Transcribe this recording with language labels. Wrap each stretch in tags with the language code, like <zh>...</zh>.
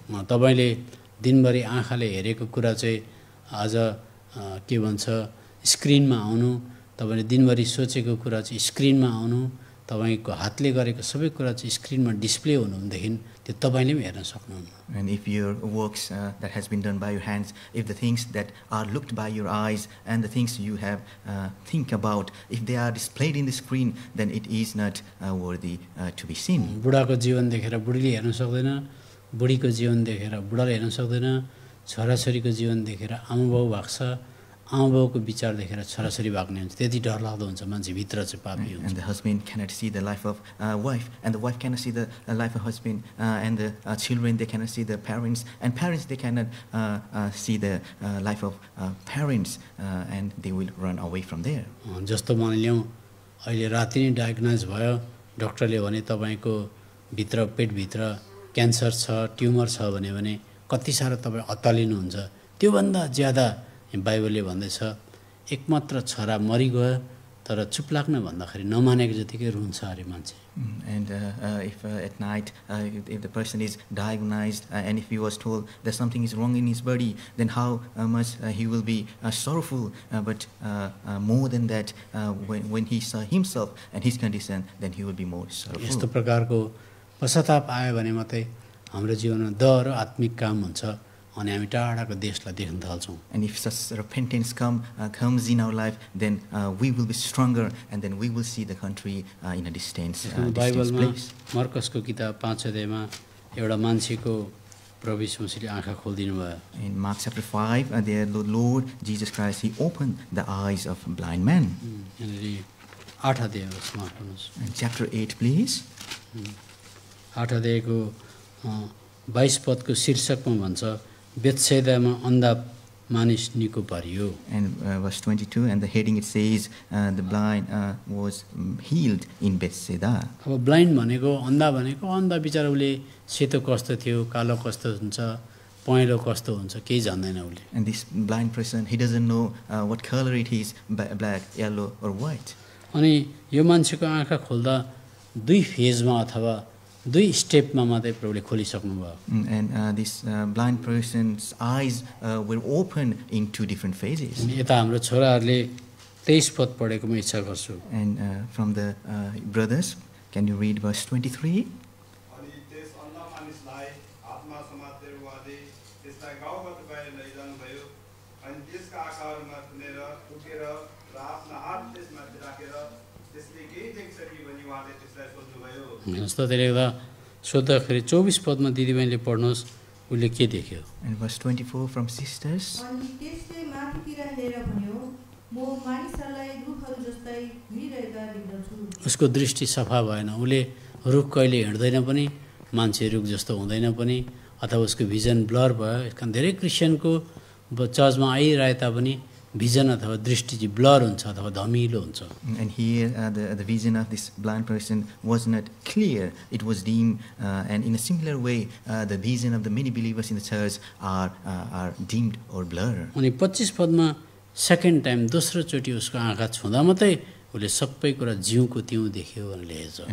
<ne>तपाईले दिनभरि आँखाले हेरेको कुरा चाहिँ आज के भन्छ स्क्रिनमा आउनु, तपाईले दिनभरि सोचेको कुरा चाहिँ स्क्रिनमा आउनु, तपाईको हातले गरेको सबै कुरा चाहिँ स्क्रिनमा डिस्प्ले हुनुहुँदेखि त्यो तपाईले पनि हेर्न सक्नुहुन्न।</ne> <en>And if your works that has been done by your hands, if the things that are looked by your eyes and the things you have think about, if they are displayed in the screen, then it is not worthy to be seen.</en> <ne>बुढाको जीवन देखेर बुढीले हेर्न सक्दैन, बुढीको जीवन देखेर बुढाले हेर्न सक्दैन, छोराछोरीको जीवन देखेर आमा बाउ भाग्छ, आमाबाउको विचार देखेर छोराछोरी भाग्ने हुन्छ, त्यति डरलाग्दो हुन्छ, मान्छे भित्र चाहिँ पापी हुन्छ।</ne> <en>And the husband cannot see the life of wife, and the wife cannot see the life of husband, and the children, they cannot see the parents, and parents, they cannot see the life of parents, and they will run away from there.</en> <ne>जस्तो मानिलिउँ अहिले राति नै diagnose भयो, डक्टरले भने तपाईँको भित्र पेटभित्र क्यान्सर छ, ट्युमर छ भने कति साह्रो तपाईँ अत्तालिनुहुन्छ। त्योभन्दा ज्यादा बाइबलले भन्दैछ एकमात्र छोरा मरिगयो तर चुप लाग्न भन्दाखेरि नमानेको जतिकै रुन्छ अरे मान्छे।</ne> <en>And if at night, if the person is diagnosed and if he was told that something is wrong in his body, then how much he will be sorrowful. But more than that, when he saw himself and his condition, then he will be more sorrowful.</en> <ne>यस्तो प्रकारको पश्चाताप आयो भने मात्रै हाम्रो जीवनमा दह र आत्मिक काम हुन्छ अनि हामी टाढाको देशलाई देख्न थाल्छौँ।</ne> <en>And if such repentance comes in our life, then we will be stronger, and then we will see the country in a distance</en> <ne>बाइबलमा</ne> <en>place.</en> <ne>मर्कसको किताब 5 अध्यायमा एउटा मान्छेको प्रभु यीशु मसीहले आँखा खोलिदिनु भयो।</ne> <en>In Mark chapter 5, there the Lord Jesus Christ, he opened the eyes of a blind man.</en> <ne>यहाँनिर 8 अध्याय यसमा पढ्नुहोस्।</ne> <en>And chapter 8, please.</en> <ne>8 अध्यायको 22 पदको शीर्षकमा भन्छ बेत्सेदामा अन्धा मानिस निको पारियो।</ne> <en>And verse 22, and the heading it says, the blind was healed in Bethsaida.</en> <ne>अब ब्लाइन्ड भनेको अन्धा भनेको अन्धा बिचारा उसले सेतो कस्तो थियो, कालो कस्तो हुन्छ, पहेँलो कस्तो हुन्छ केही जान्दैन उसले।</ne> <en>And this blind person, he doesn't know what color it is, black, yellow, or white.</en> <ne>अनि यो मान्छेको आँखा खोल्दा दुई फेजमा अथवा दुई स्टेपमा मात्रै प्रभुले खोलिसक्नुभयो।</ne> <en>And this blind person's eyes were open in 2 different phases.</en> <ne>अनि यता हाम्रो छोराहरूले 23 पद पढेको म इच्छा गर्छु।</ne> <en>And from the brothers, can you read verse 23?</en> <ne>अनि त्यस अन्ध मानिसलाई हातमा समातेर उहाँले त्यसलाई गाउँबाट बाहिर लैजानुभयो अनि त्यसका आँखाहरूमा थुनेर टुकेर र आफ्ना हात त्यसमाथि राखेर त्यसले केही देख्छ कि भनी उहाँले त्यसलाई सोध्नुभयो। हेर्नुहोस् त त्यसले गर्दा सोद्धाखेरि 24 पदमा दिदीबहिनीले पढ्नुहोस् उसले के देख्यो।</ne> <en>And verse 24 from sisters.</en> <ne>अनि त्यसले माथितिर हेरेर भन्यो, म मानिसहरूलाई रुखहरू जस्तै हिँडिरहेका देख्दछु। उसको दृष्टि सफा भएन, उसले रुख कहिले हिँड्दैन पनि, मान्छे रुख जस्तो हुँदैन पनि, अथवा उसको भिजन ब्लर भयो। यसकारण धेरै क्रिस्चियनको चर्चमा आइरहे तापनि भिजन अथवा दृष्टि चाहिँ ब्लर हुन्छ अथवा धमिलो हुन्छ।</ne> <en>And here the vision of this blind person was not clear, it was dim, and in a similar way the vision of the many believers in the church are dimmed or blurred.</en> <ne>अनि 25 पदमा</ne> <en>second time</en> <ne>दोस्रो चोटि उसको आँखा छुँदा मात्रै उसले सबै कुरा जिउको तिउँ देख्यो भनेर लेखेछ।</ne>